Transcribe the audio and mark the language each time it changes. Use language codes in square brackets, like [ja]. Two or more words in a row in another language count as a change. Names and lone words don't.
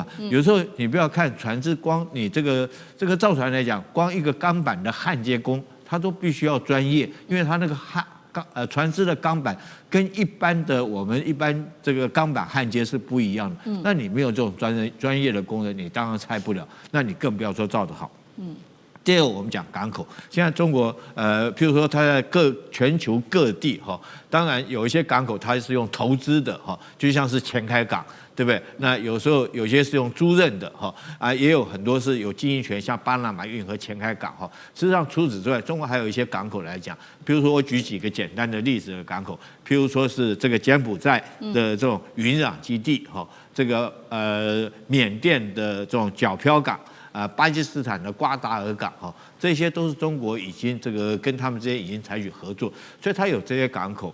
[zh] 有時候你不要看船只，光你這個造船來講，光一個鋼板的焊接工，它都必須要專業，因為它那個船只的鋼板跟我們一般這個鋼板焊接是不一樣的。那你沒有這種專業的工人，你當然拆不了。那你更不要說造得好。第二個，我們講港口，現在中國譬如說它在全球各地哈，當然有一些港口它是用投資的哈，就像是前開港。對不對？那有時候有些是用租賃的哈，也有很多是有經營權，像巴拿馬運河前開港哈。事實上，除此之外，中國還有一些港口來講，比如說我舉幾個簡單的例子的港口，譬如說是這個柬埔寨的這種雲壤基地哈，這個緬甸的這種皎漂港巴基斯坦的瓜達爾港哈，這些都是中國已經這個跟他們之間已經採取合作，所以它有這些港口。